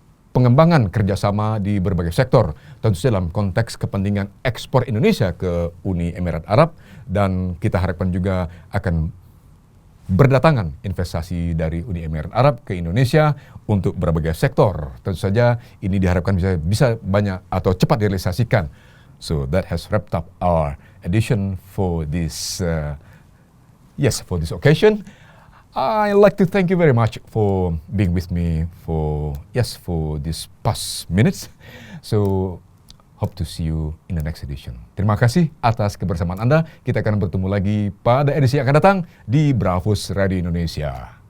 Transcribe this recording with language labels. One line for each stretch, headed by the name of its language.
Indonesian: pengembangan kerjasama di berbagai sektor, tentu saja dalam konteks kepentingan ekspor Indonesia ke Uni Emirat Arab, dan kita harapkan juga akan berdatangan investasi dari Uni Emirat Arab ke Indonesia untuk berbagai sektor. Tentu saja ini diharapkan bisa banyak atau cepat direalisasikan.
English: So that has wrapped up our edition for this occasion. I'd like to thank you very much for being with me for this past minutes. So hope to see you in the next edition.
Indonesian: Terima kasih atas kebersamaan Anda. Kita akan bertemu lagi pada edisi yang akan datang di Bravos Radio Indonesia.